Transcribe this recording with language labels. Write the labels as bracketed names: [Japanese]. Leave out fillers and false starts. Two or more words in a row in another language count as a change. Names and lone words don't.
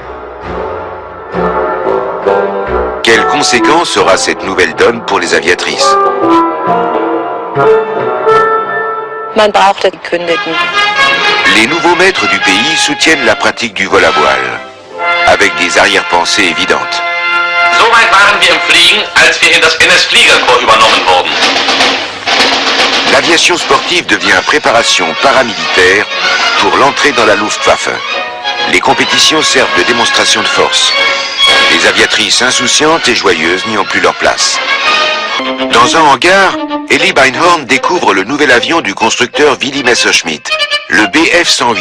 [French] Quelles conséquences aura cette nouvelle donne pour les aviatrices? Les nouveaux maîtres du pays soutiennent la pratique du vol à voile, avec des arrière-pensées évidentes. [German] Soweit waren wir im Fliegen, als wir in das NS-Fliegerkorps übernommen wurden. [French] L'aviation sportive devient préparation paramilitaire pour l'entrée dans la Luftwaffe. Les compétitions servent de démonstration de force. Les aviatrices insouciantes et joyeuses n'y ont plus leur place. Dans un hangar, Ellie Beinhorn découvre le nouvel avion du constructeur Willy Messerschmitt, le Bf-108.